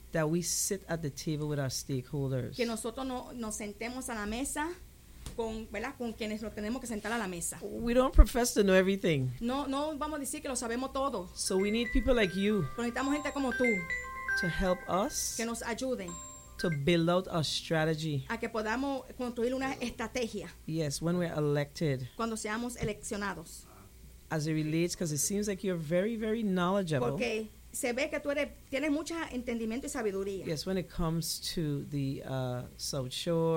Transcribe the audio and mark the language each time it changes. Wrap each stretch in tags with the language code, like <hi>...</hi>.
<en>That we sit at the table with our stakeholders.</en> <es>Que nosotros no nos sentemos a la mesa con, ¿verdad? Con quienes nos tenemos que sentar a la mesa.</es> <en>We don't profess to know everything.</en> <es>No vamos a decir que lo sabemos todo.</es> <en>So we need people like you.</en> <es>Pero necesitamos gente como tú.</es> <en>To help us.</en> <es>Que nos ayuden.</es> <en>To build out our strategy.</en> <es>A que podamos construir una estrategia.</es> <en>Yes, when we're elected.</en> <es>Cuando seamos eleccionados.</es> <en>As it relates, because it seems like you're very, very knowledgeable.</en> <es>Porque se ve que tú tienes mucho entendimiento y sabiduría.</es> <en>Yes, when it comes to the South Shore.</en>